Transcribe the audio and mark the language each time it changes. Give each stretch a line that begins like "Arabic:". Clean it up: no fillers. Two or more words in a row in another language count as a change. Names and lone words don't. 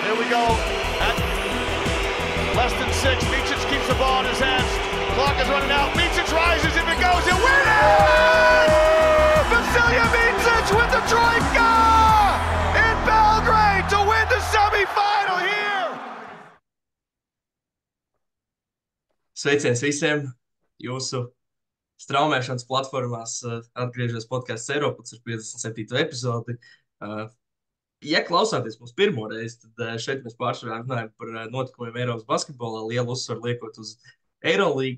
English: go at less than 6. Micic keeps the ball in his hands. Clock is running out. Micic rises. If it goes, he'll win it! Vasilija Micic with the trojka in Belgrade to win the semifinal here!
Latvian: Sveiciens visiem! Jūsu straumēšanas platformās atgriežas podcasts Eiropas ar 57. epizodi. Ja klausāties mūsu pirmo reizi, tad šeit mēs pārsvarā runājam par notikumiem Eiropas basketbolā, lielu uzsvaru liekot uz Eirolīgu.